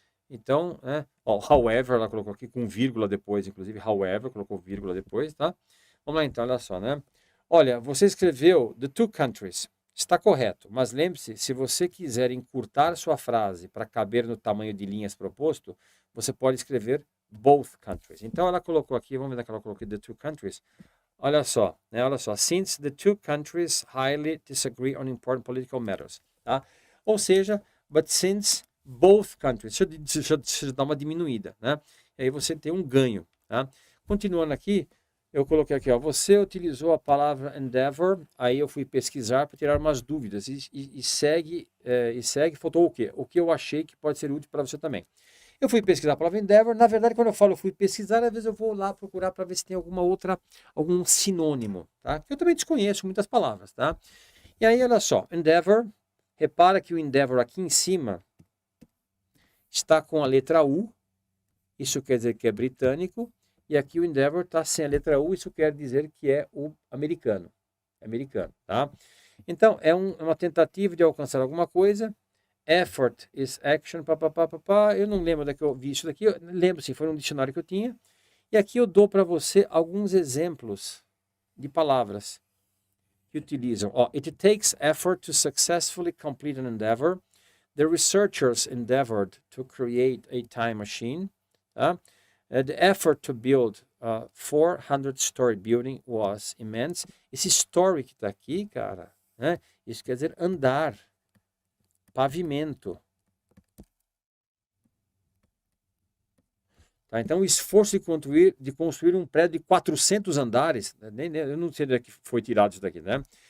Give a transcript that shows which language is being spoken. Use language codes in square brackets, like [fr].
[pt] Então, ó, however, ela colocou aqui com vírgula depois, inclusive, however, colocou vírgula depois, tá? Vamos lá então, olha só, né? Olha, você escreveu the two countries, está correto, mas lembre-se, se você quiser encurtar sua frase para caber no tamanho de linhas proposto, você pode escrever both countries. Então, ela colocou aqui, vamos ver que ela colocou aqui the two countries. Olha só, né? [en] Olha só, since the two countries highly disagree on important political matters, tá? [pt] Ou seja, but since both countries, deixa eu dar uma diminuída, né? E aí você tem um ganho, tá? Continuando aqui, eu coloquei aqui, ó, você utilizou a palavra endeavor, aí eu fui pesquisar para tirar umas dúvidas e segue, faltou o quê? O que eu achei que pode ser útil para você também. Eu fui pesquisar a palavra endeavor, na verdade quando eu falo eu fui pesquisar, às vezes eu vou lá procurar para ver se tem algum sinônimo, tá? Eu também desconheço muitas palavras, tá? E aí, olha só, endeavor, repara que o endeavor aqui em cima está com a letra U, isso quer dizer que é britânico, e aqui o endeavor está sem a letra U, isso quer dizer que é o americano, tá? Então, é uma tentativa de alcançar alguma coisa. Effort is action, papapá. Eu não lembro onde é que eu vi isso daqui, eu lembro sim, foi um dicionário que eu tinha. E aqui eu dou para você alguns exemplos de palavras que utilizam. [en] Ó, it takes effort to successfully complete an endeavor. The researchers endeavored to create a time machine. Tá? The effort to build a 400-story building was immense. [pt] Esse story que está aqui, cara, né? Isso quer dizer andar, pavimento. Tá? Então, o esforço de construir um prédio de 400 andares, eu não sei de onde foi tirado isso daqui, né?